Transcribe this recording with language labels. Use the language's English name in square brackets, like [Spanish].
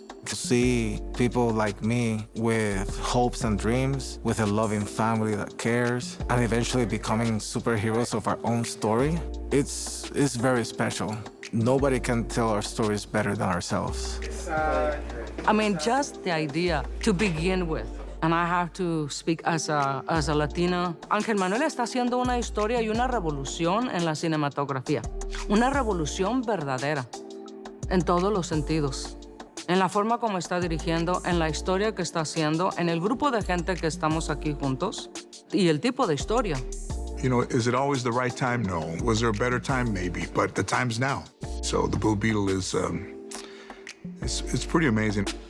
[English] To see people like me with hopes and dreams, with a loving family that cares, and eventually becoming superheroes of our own story, it's very special. Nobody can tell our stories better than ourselves. I mean, just the idea to begin with. And I have to speak as a Latina. [Spanish] Ángel Manuel está haciendo una historia y una revolución en la cinematografía. Una revolución verdadera, en todos los sentidos. En la forma como está dirigiendo, en la historia que está haciendo, en el grupo de gente que estamos aquí juntos y el tipo de historia. [English] You know, is it always the right time? No. Was there a better time? Maybe, but the time's now. So the Blue Beetle is, it's pretty amazing.